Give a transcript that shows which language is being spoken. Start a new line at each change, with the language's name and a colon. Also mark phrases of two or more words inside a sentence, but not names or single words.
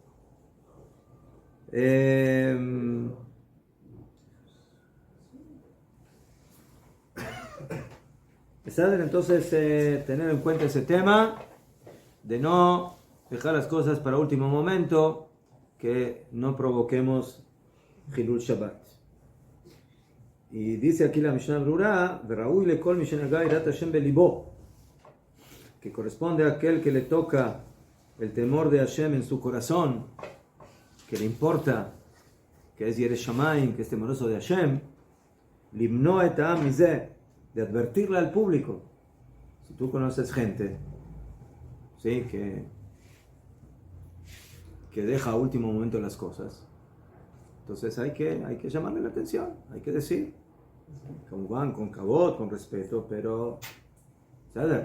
Spanish: Entonces, tener en cuenta ese tema de no dejar las cosas para último momento, que no provoquemos
Hebrew: חילול שבת.
Spanish: Y dice aquí la Mishnah Berurah,
Hebrew: "וראוי לכל מי שנגע יראת השם בליבו",
Spanish: que corresponde a aquel que le toca el temor de Hashem en su corazón, que le importa, que es
Hebrew: ירא שמים,
Spanish: que es temeroso de Hashem,
Hebrew: למנוע את העם מזה,
Spanish: de advertirle al público. Si tú conoces gente, ¿sí? que deja a último momento las cosas, entonces hay que llamarle la atención, hay que decir, con cabot, con respeto, pero ¿sabes?